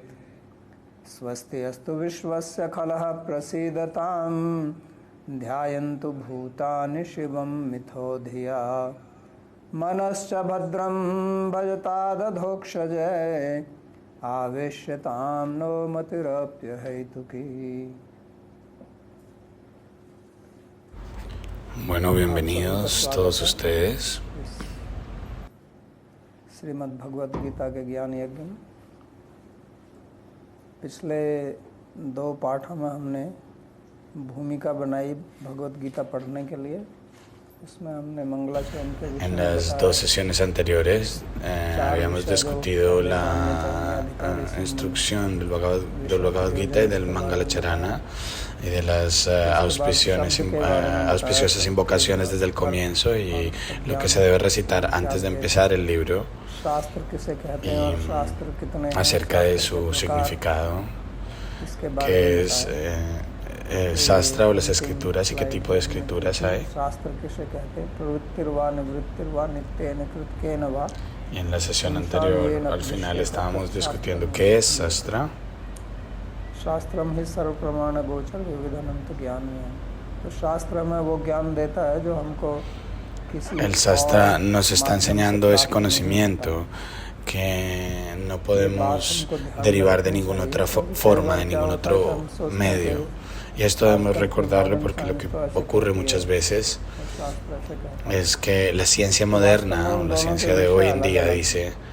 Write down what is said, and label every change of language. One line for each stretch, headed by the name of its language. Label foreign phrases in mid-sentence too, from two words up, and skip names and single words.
Sanskrit: स्वस्ति अस्तु विश्वस्य खलः प्रसीदतां ध्यायन्तु भूतानि शिवं मिथो धिया। मनश्च भद्रं भजतादधोक्षजे आवेश्यतां नो मतिरप्यहैतुकी।
Spanish: Bueno, bienvenidos todos ustedes.
Hindi: श्रीमद् भगवत गीता के ज्ञान यज्ञ में पिछले 2 पाठों में हमने भूमिका बनाई भगवत गीता पढ़ने के लिए। इसमें हमने मंगलाचरण के
Spanish: En las 2 sesiones anteriores habíamos discutido la instrucción del Bhagavad Gita y del Mangalacharana y de las auspiciosas invocaciones desde el comienzo y lo que se debe recitar antes de empezar el libro y acerca de su significado, que es Shastra o las escrituras y qué tipo de escrituras hay. Y en la sesión anterior, al final, estábamos discutiendo qué es Shastra.
Hindi: शास्त्रम ही सर्व प्रमाण गोचर विविधानंत ज्ञान में। तो शास्त्र में वो ज्ञान देता है जो हमको
Spanish: El Shastra nos está enseñando ese conocimiento que no podemos derivar de ninguna otra forma, de ningún otro medio. Y esto debemos recordarlo porque lo que ocurre muchas veces es que la ciencia moderna, o la ciencia de hoy en día, dice